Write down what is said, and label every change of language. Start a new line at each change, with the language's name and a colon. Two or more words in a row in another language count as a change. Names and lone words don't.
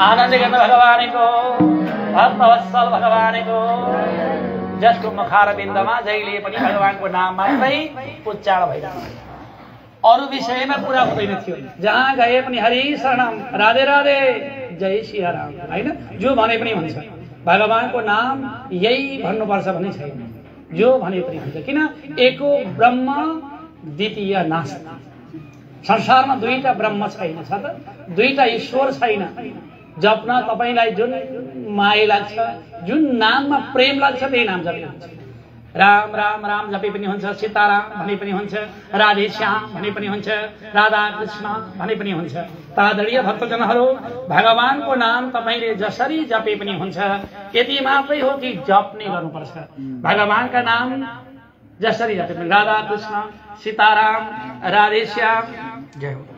Nepali: आनन्द गर्न भगवानको भक्तवत्सल भगवानको जसको मुखारविन्दमा जहिले पनि भगवानको नाम मात्रै उच्चारण भइरहन्छ, अरू विषयमा कुरा हुँदैन थियो। जहाँ गए पनि हरि शरणम राधे राधे जय सियाराम हैन, जो भने पनि हुन्छ। भगवानको नाम यही भन्नुपर्छ भन्ने छैन, जो भने पनि हुन्छ। किन?
Sanskrit: एको ब्रह्म द्वितीय नास्ति।
Nepali: संसारमा दुईटा ब्रह्म छैन, छ त? दुईटा ईश्वर छैन। जप्न तपाईलाई जुन माया लाग्छ, जुन नाममा प्रेम लाग्छ त्यही नाम जपे हुन्छ। राम राम राम जपे पनि हुन्छ, सीताराम भने पनि हुन्छ, राधे श्याम भने पनि हुन्छ, राधा कृष्ण भने पनि हुन्छ। तादरणीय भक्तजनहरू, भगवानको नाम तपाईले जसरी जपे पनि हुन्छ, यति मात्रै हो कि जप्ने गर्नुपर्छ। भगवानका नाम जसरी जपे पनि, राधा कृष्ण सीताराम राधे श्याम जय हो।